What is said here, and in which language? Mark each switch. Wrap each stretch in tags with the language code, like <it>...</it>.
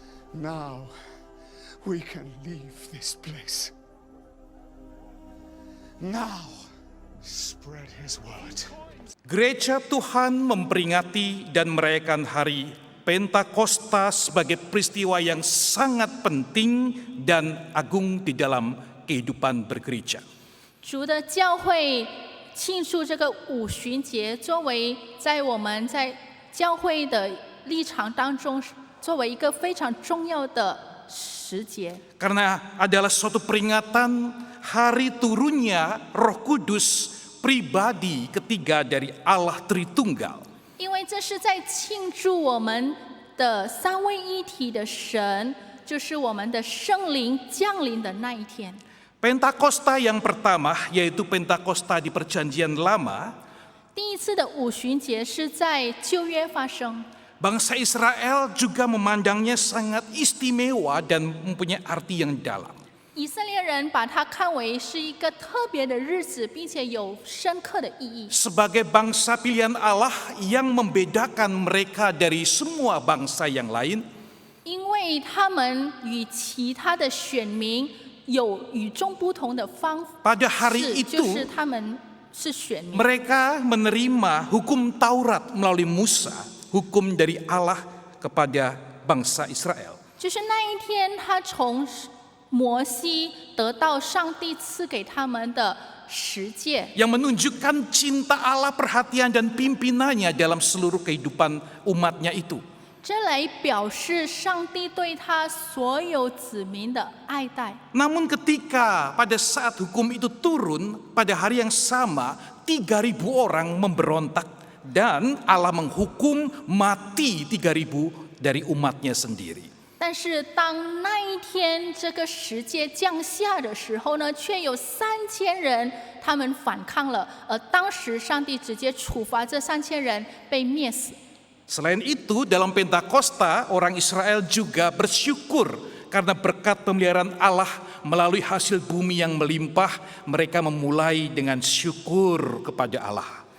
<en>Now we can leave this place. Now spread his word.</en> <id>Gereja Tuhan memperingati dan merayakan hari Pentakosta sebagai peristiwa yang sangat penting dan agung di dalam kehidupan bergereja.</id> <zh>主的教会庆祝这个五旬节，作为在我们在教会的立场当中，作为一个非常重要的时节。</zh> <id>Karena adalah suatu peringatan hari turunnya Roh Kudus pribadi ketiga dari Allah Tritunggal.</id> <zh>因为这是在庆祝我们的三位一体的神，就是我们的圣灵降临的那一天。</zh> <id>Pentakosta yang pertama yaitu Pentakosta di Perjanjian Lama.</id> <zh>第一次的五旬节是在旧约发生。</zh> <id>Bangsa Israel juga memandangnya sangat istimewa dan mempunyai arti yang dalam.</id> <zh>以色列人把它看为是一个特别的日子，并且有深刻的意义。</zh> <id>Sebagai bangsa pilihan Allah yang membedakan mereka dari semua bangsa yang lain.</id> <zh>因为他们与其他的选民有与众不同的方</zh> <id>Pada hari</id> <zh>式，就</zh> <id>itu</id> <zh>是他们是选民。</zh> <id>mereka menerima hukum Taurat melalui Musa, hukum dari Allah kepada bangsa Israel.</id> <zh>就是那一天，他从摩西得到上帝赐给他们的十诫，</zh> <id>Yang menunjukkan cinta Allah, perhatian dan pimpinannya dalam seluruh kehidupan umatnya itu.</id> <zh>这来表示上帝对他所有子民的爱戴。</zh> <id>Namun ketika pada saat hukum itu turun, pada hari yang sama 3.000 orang memberontak dan Allah menghukum mati 3.000 dari umatnya sendiri.</id> <zh>但是当那一天这个十诫降下的时候呢，却有3000人他们反抗了，而当时上帝直接处罚这3000人被灭死。</zh> <id>Selain itu, dalam Pentakosta, orang Israel juga bersyukur karena berkat pemeliharaan Allah melalui hasil bumi yang melimpah, mereka memulai dengan syukur kepada Allah.</id>